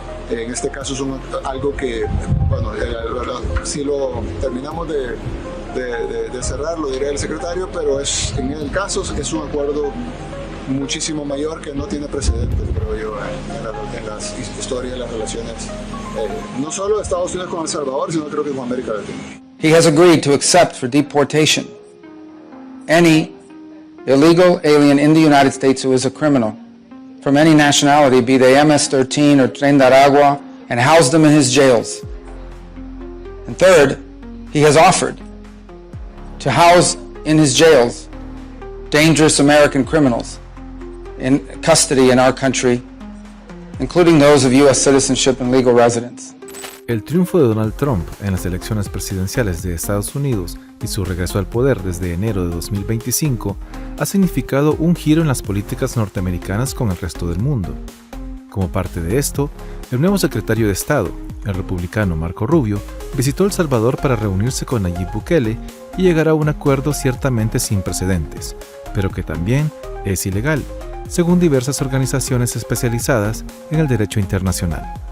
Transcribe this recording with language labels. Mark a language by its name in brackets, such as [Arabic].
[Spanish] En este caso es algo que, bueno, si lo terminamos de cerrar, lo diré el secretario, pero en el caso es un acuerdo muchísimo mayor que no tiene precedentes, creo yo, en la historia de las relaciones, no solo de Estados Unidos con El Salvador, sino creo que con América Latina. [English] He has agreed to accept for deportation any illegal alien in the United States who is a criminal from any nationality, be they MS-13 or Tren de Aragua, and house them in his jails. And third, he has offered to house in his jails dangerous American criminals in custody in our country, including those of U.S. citizenship and legal residence. [Spanish] El triunfo de Donald Trump en las elecciones presidenciales de Estados Unidos y su regreso al poder desde enero de 2025 ha significado un giro en las políticas norteamericanas con el resto del mundo. Como parte de esto, el nuevo secretario de Estado, el republicano Marco Rubio, visitó El Salvador para reunirse con Nayib Bukele y llegar a un acuerdo ciertamente sin precedentes, pero que también es ilegal, según diversas organizaciones especializadas en el derecho internacional.